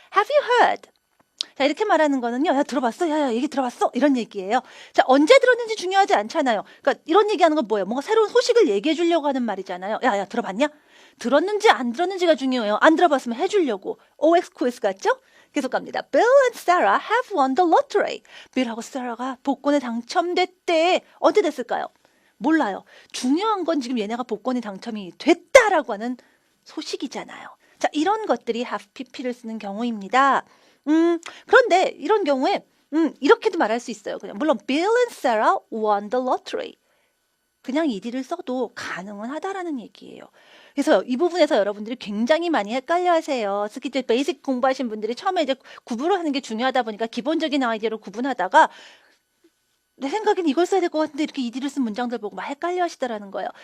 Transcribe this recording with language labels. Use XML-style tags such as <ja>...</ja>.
<en>Have you heard?</en> <ko>자, 이렇게 말하는 거는요. 야, 들어봤어? 야, 얘기 들어봤어? 이런 얘기예요. 자, 언제 들었는지 중요하지 않잖아요. 그러니까 이런 얘기하는 건 뭐예요? 뭔가 새로운 소식을 얘기해 주려고 하는 말이잖아요. 야, 들어봤냐? 들었는지 안 들었는지가 중요해요. 안 들어봤으면 해주려고. OX quiz 같죠? 계속 갑니다.</ko> <en>Bill and Sarah have won the lottery.</en> <ko>빌하고 사라가 복권에 당첨됐대. 언제 됐을까요? 몰라요. 중요한 건 지금 얘네가 복권에 당첨이 됐다라고 하는 소식이잖아요. 자, 이런 것들이 have pp를 쓰는 경우입니다. 그런데 이런 경우에 이렇게도 말할 수 있어요. 그냥 물론</ko> <en>Bill and Sarah won the lottery.</en> <ko>그냥 ed를 써도 가능은 하다라는 얘기예요. 그래서 이 부분에서 여러분들이 굉장히 많이 헷갈려 하세요. 특히 이제 베이직 공부하신 분들이 처음에 이제 구분을 하는 게 중요하다 보니까 기본적인 아이디어로 구분하다가 내 생각엔 이걸 써야 될 것 같은데 이렇게 ed를 쓴 문장들 보고 막 헷갈려 하시더라는 거예요.</ko>